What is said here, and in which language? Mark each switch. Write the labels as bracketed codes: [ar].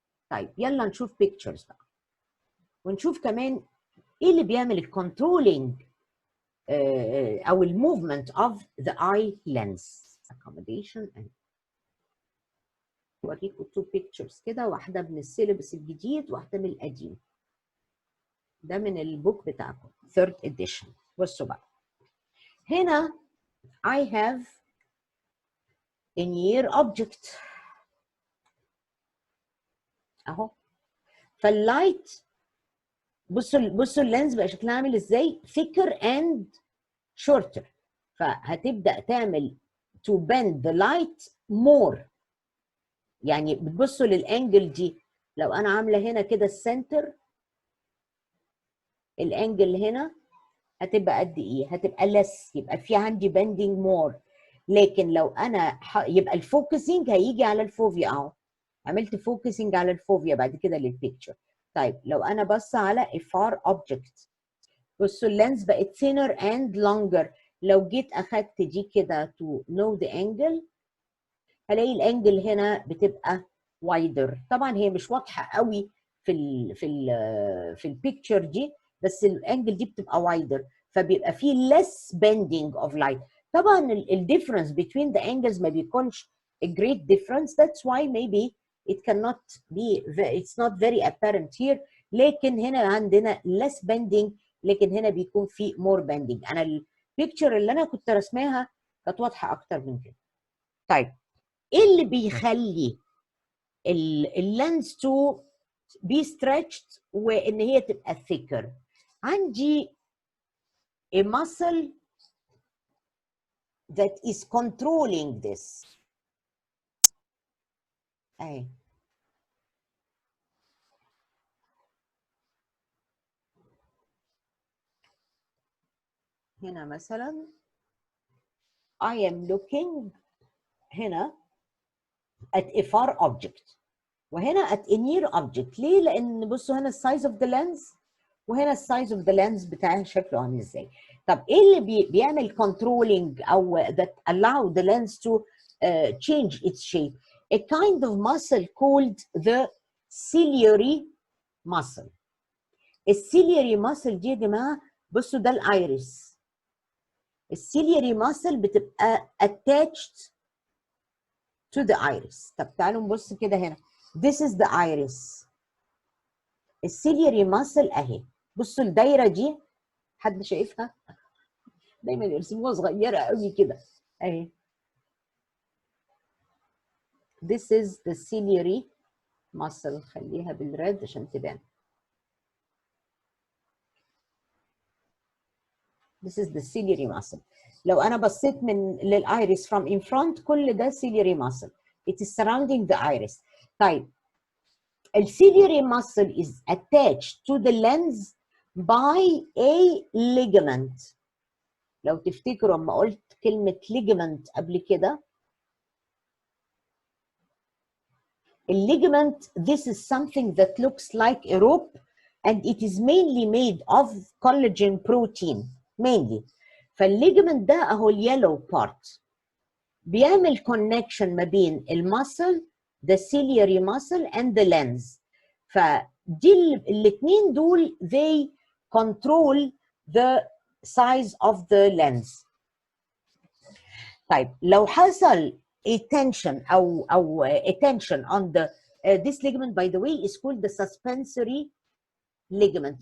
[ar] طيب يلا نشوف pictures بقى ونشوف كمان ايه اللي بيعمل الكنترولينج او الموفمنت [en] of the eye lens accommodation. [ar] اوريكم تو pictures كده، واحده من السيلبس الجديد واحده من القديم. ده من البوك بتاعكم 3rd edition. بصوا بقى هنا [en] I have a near object [ar] اهو. فاللايت بصوا اللينز بقى شكلها عامل ازاي، [en] thicker and shorter. [ar] فهتبدأ تعمل [en] to bend the light more. [ar] يعني بتبصوا للانجل دي، لو انا عامله هنا كده السنتر، الانجل هنا هتبقى قد ايه؟ هتبقى less، يبقى في عندي [en] bending more. [ar] لكن لو انا يبقى الفوكسنج هيجي على الفوفيا اهو. عملت فوكسنج على الفوفيا بعد كده للبيكتشر. طيب لو انا بص على [en] a far object، [ar] بصوا اللينز بقت [en] thinner and longer. [ar] لو جيت اخدت دي كده [en] to know the angle [ar] هلاقي الانجل هنا بتبقى wider. طبعا هي مش واضحه قوي في البيكتشر دي، بس الانجل دي بتبقى wider فبيبقى فيه [en] less bending of light. [ar] طبعا الديفرنس [en] between the angles [ar] ما بيكونش [en] a great difference. That's why maybe it cannot be, it's not very apparent here. [ar] لكن هنا عندنا [en] less bending، [ar] لكن هنا بيكون في [en] more bending. [ar] انا البيكتشر اللي انا كنت رسماها كانت واضحه اكتر من كده. طيب ايه اللي بيخلي اللينز تو [en] be stretched [ar] وان هي تبقى thicker؟ عندي [en] a muscle that is controlling this. [ar] اهي هنا مثلا [en] I am looking هنا at a far object وهنا at a near object. [ar] ليه؟ لأن بصوا هنا السايز اوف ذا لينز وهنا السايز اوف ذا لينز بتاعها شكله عامل ازاي. طب ايه اللي بيعمل [en] controlling أو that allow the lens to change its shape؟ A kind of muscle called the ciliary muscle. [ar] السيلياري muscle دي يا جماعة بصوا ده الايرس. [en] السيلياري muscle بتبقى attached to the iris. [ar] طب تعالوا نبص كده هنا. [en] This is the iris. [ar] السيلياري muscle اهي. بصوا الدايره دي، حد شايفها؟ دايما يرسموها صغيره قوي كده اهي. [en] This is the ciliary [ar] muscle. خليها بالريد عشان تبان. [en] This is the ciliary muscle. [ar] لو أنا بصيت للإيريس [en] from in front [ar] كل ده ciliary muscle. [en] It is surrounding the iris. طيب الciliary muscle is attached to the lens by a ligament. [ar] لو تفتكروا لما قلت كلمة [en] ligament [ar] قبل كده، [en] ligament, this is something that looks like a rope and it is mainly made of collagen protein mainly. [ar] فالليجمنت ده اهو اليلو بارت بيعمل connection ما بين المسل [en] the ciliary muscle and the lens. [ar] فدي الاثنين دول [en] they control the size of the lens. [ar] طيب لو حصل [en] a tension او a tension on the this ligament, by the way, is called the suspensory ligament.